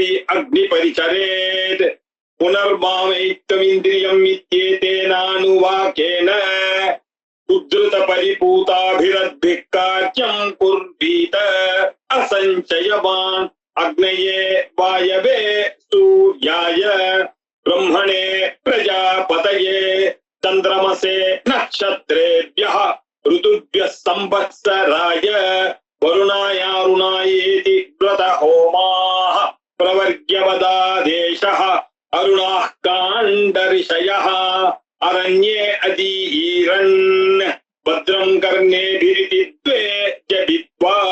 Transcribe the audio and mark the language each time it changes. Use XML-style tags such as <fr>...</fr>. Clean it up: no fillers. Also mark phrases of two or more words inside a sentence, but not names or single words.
<sa>अग्नि परिचरेत् पुनर्मामैत्विन्द्रियम् इत्येतेनानुवाकेन उद्धृत परिपूताभिरद्भिः कार्यम् कुर्वीत असञ्चयवान् अग्नये वायवे सूर्याय ब्रह्मणे प्रजापतये चन्द्रमसे नक्षत्रेभ्यः ऋतुभ्यः संवत्सराय वरुणायारुणायेति व्रतहोमाः प्रवर्ग्यवदादेशः अरुणाः काण्डऋषयः अरण्ये अदीरन् भद्रं कर्णेभिरिति द्वे जपित्वा</sa>